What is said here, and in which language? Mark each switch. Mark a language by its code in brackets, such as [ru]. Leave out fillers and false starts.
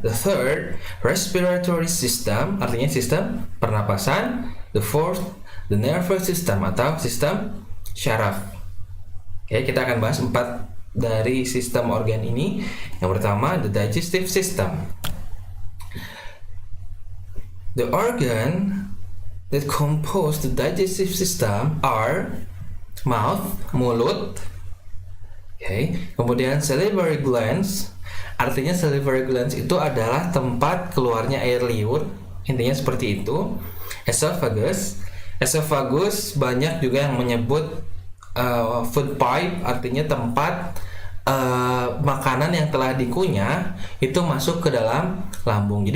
[en] The third, respiratory system, [id] artinya sistem pernapasan. [en] The fourth, the nervous system [id] atau sistem syaraf. Oke, kita akan bahas 4 dari sistem organ ini. Yang pertama, [en] the digestive system. The organ that compose the digestive system are mouth, mulut. Okay. [id] Kemudian salivary glands, artinya salivary glands itu adalah tempat keluarnya air liur, intinya seperti itu. Esophagus banyak juga yang menyebut food pipe, artinya tempat makanan yang telah dikunyah itu masuk ke dalam lambung.